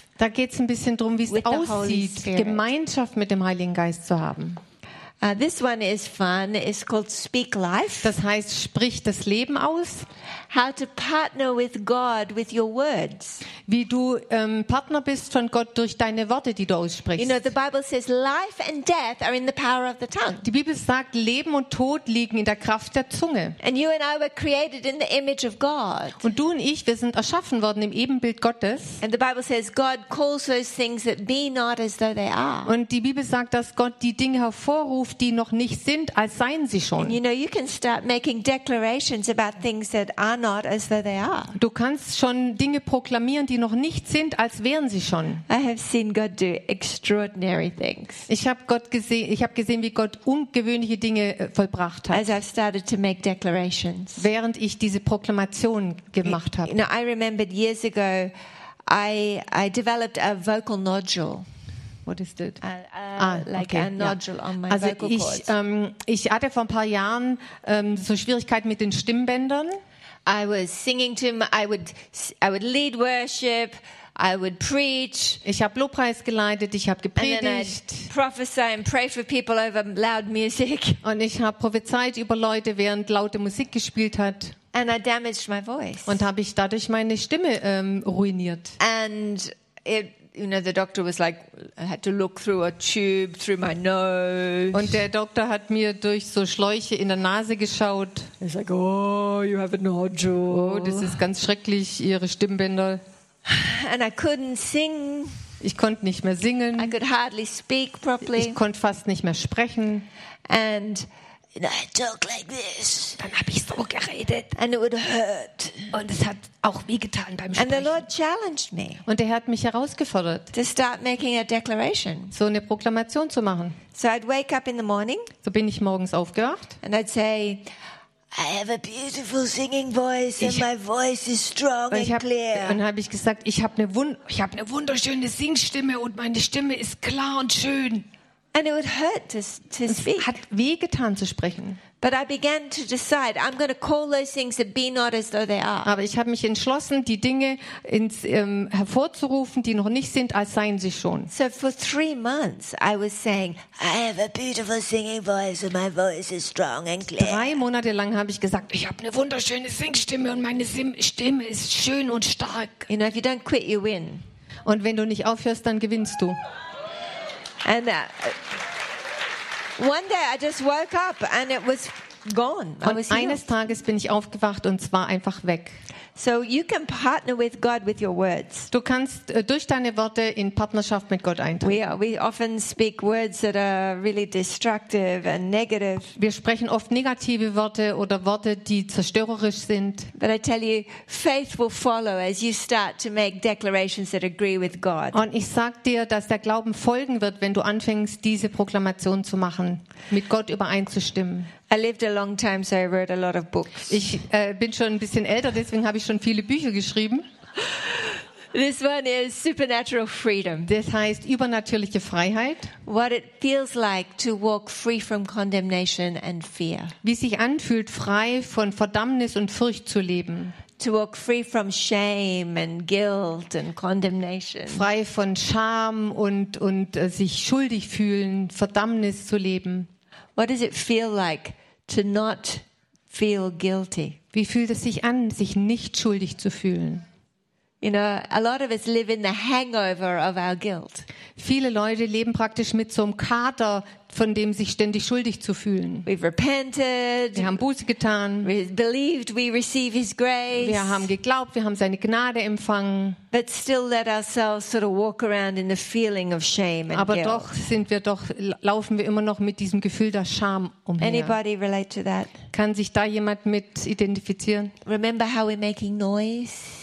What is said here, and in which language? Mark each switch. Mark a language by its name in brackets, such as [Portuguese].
[German] Da geht's ein bisschen drum, wie es aussieht, Gemeinschaft mit dem Heiligen Geist zu haben. [English] This one is fun. It's called Speak Life. [German] Das heißt, sprich das Leben aus. [English] How to partner with God with your words. [German] Wie du Partner bist von Gott durch deine Worte, die du aussprichst. [English] You know, the Bible says life and death are in the power of the tongue. [German] Die Bibel sagt, Leben und Tod liegen in der Kraft der Zunge. [English] And you and I were created in the image of God. [German] Und du und ich, wir sind erschaffen worden im Ebenbild Gottes. [English] And the Bible says God calls those things that be not as though they are. [German] Und die Bibel sagt, dass Gott die Dinge hervorruft, die noch nicht sind, als seien sie schon. [English] You know, you can start making declarations about things that are not as though they are. [German] Du kannst schon Dinge proklamieren, die noch nicht sind, als wären sie schon. [English] I have seen God do extraordinary things. [German] Ich habe gesehen, wie Gott ungewöhnliche Dinge vollbracht hat. [English] As I started to make declarations. [German] Während ich diese Proklamation gemacht habe. [English] You know, I remembered years ago, I developed a vocal nodule. What is that? A nodule on my also vocal cords. [German] Ich hatte vor ein paar Jahren so Schwierigkeiten mit den Stimmbändern. [English] I was singing to him. I would lead worship. I would preach. [German] Ich habe Lobpreis geleitet, ich habe gepredigt. [English] And then I'd prophesy and pray for people over loud music. [German] Und ich habe prophezeit über Leute, während laute Musik gespielt hat. [English] And I damaged my voice. [German] Und habe ich dadurch meine Stimme ruiniert. [English] And it, you know, the doctor was like, I had to look through a tube through my nose. [German] Und der Doktor hat mir durch so Schläuche in der Nase geschaut. [English] He's like, oh, you have a nodule. [German] Oh, das ist ganz schrecklich, ihre Stimmbänder. [English] And I couldn't sing. [German] Ich konnte nicht mehr singen. [English] I could hardly speak properly. [German] Ich konnte fast nicht mehr sprechen. [English] And I talk like this. [German] Dann habe ich so geredet. [English] And it would hurt. [German] Und es hat auch wehgetan beim Sprechen. [English] And the Lord challenged me. [German] Und der Herr hat mich herausgefordert. [English] To start making a declaration. [German] So eine Proklamation zu machen. [English] So I'd wake up in the morning. [German] So bin ich morgens aufgewacht. [English] And I'd say, I have a beautiful singing voice and my voice is strong and clear. [German] Und habe ich gesagt, ich habe eine wunderschöne Singstimme und meine Stimme ist klar und schön. [English] And it would hurt to speak. [German] Es hat weh getan zu sprechen. [English] But I began to decide I'm going to call those things that be not as though they are. [German] Aber ich habe mich entschlossen, die Dinge ins hervorzurufen, die noch nicht sind, als seien sie schon. [English] So for 3 months I was saying I have a beautiful singing voice and my voice is strong and clear. [German] 3 Monate lang habe ich gesagt, ich habe eine wunderschöne Singstimme und meine Stimme ist schön und stark. [English] You know, if you don't quit, you win. [German] Und wenn du nicht aufhörst, dann gewinnst du. [English] And one day I just woke up and it was gone. [German] Und eines Tages bin ich aufgewacht und zwar einfach weg. [English] So you can partner with God with your words. [German] Du kannst durch deine Worte in Partnerschaft mit Gott eintreten. [English] We often speak words that are really destructive and negative. [German] Wir sprechen oft negative Worte oder Worte, die zerstörerisch sind. [English] But I tell you, faith will follow as you start to make declarations that agree with God. [German] Und ich sag dir, dass der Glauben folgen wird, wenn du anfängst, diese Proklamation zu machen, mit Gott übereinzustimmen. [English] I lived a long time, so I read a lot of books. [German] Ich bin schon ein bisschen älter, deswegen habe ich schon viele Bücher geschrieben. [English] This one is supernatural freedom. [German] Das heißt übernatürliche Freiheit. [English] What it feels like to walk free from condemnation and fear. [German] Wie sich anfühlt, frei von Verdammnis und Furcht zu leben. [English] To walk free from shame and guilt and condemnation. [German] Frei von Scham und sich schuldig fühlen, Verdammnis zu leben. [English] What does it feel like to not feel guilty? [German] Wie fühlt es sich an, sich nicht schuldig zu fühlen? [English] You know, a lot of us live in the hangover of our guilt. [German] Viele Leute leben praktisch mit so einem Kater, von dem sich ständig schuldig zu fühlen. [English] We've repented. [German] Wir haben Buße getan. [English] We believed we receive his grace. [German] Wir haben geglaubt, wir haben seine Gnade empfangen. [English] But still let ourselves sort of walk around in the feeling of shame and [German] Aber [English] guilt. [German] Doch sind wir doch laufen wir immer noch mit diesem Gefühl der Scham umher. [English] Anybody relate to that? [German] Kann sich da jemand mit identifizieren? [English] Remember how we're making noise?